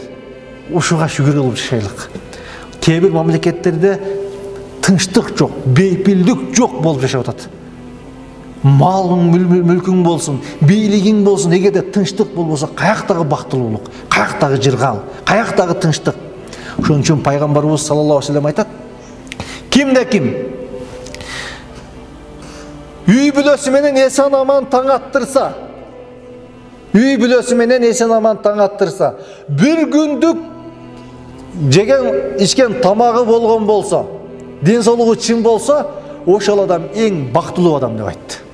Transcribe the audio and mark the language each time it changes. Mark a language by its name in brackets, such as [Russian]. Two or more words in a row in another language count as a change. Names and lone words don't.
[Kyrgyz] Ушуга шүгүр кылып жашайлык. Кээ бир мамлекеттерде тынчтык жок, бейпилдик жок болуп жашап атат. Малың, мүлкүң болсун, бийлигиң болсун, эгерде тынчтык болбосо, каяктагы бактылуулук, каяктагы жыргал, каяктагы тынчтык. Ошон үчүн пайгамбарыбыз [Arabic] صلى الله عليه وسلم [Kyrgyz] айтат: кимде ким үй бүлөсү менен эсен аман таң аттырса, үй бүлөсү менен эсен аман таң аттырса, бир күндүк жеген ичкен тамагы болгон болсо, ден соолугу чын болсо, ошол адам эң бактылуу адам деп айтты.